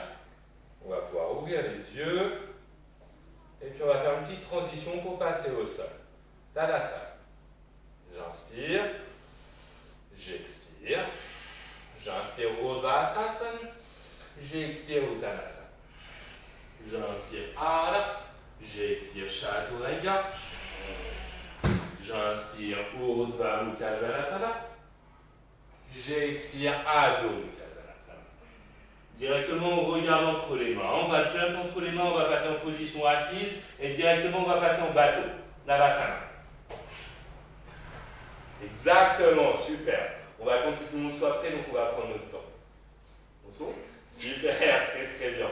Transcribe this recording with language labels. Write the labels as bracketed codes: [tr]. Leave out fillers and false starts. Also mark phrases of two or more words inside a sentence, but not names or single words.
[fr] On va pouvoir ouvrir les yeux. Et puis on va faire une petite transition pour passer au sol. Tadasana. J'inspire. J'expire. J'inspire Urdhvasana. J'expire Uttanasana. J'inspire Ardha. J'expire Chaturanga. J'inspire Urdhva Mukha Svanasana. J'expire Adho Mukha Svanasana. Directement, on regarde entre les mains. On va jump entre les mains, on va passer en position assise. Et directement, on va passer en bateau. Navasana. Exactement, super. On va attendre que tout le monde soit prêt, donc on va prendre notre temps. Bonsoir. Super, très très bien.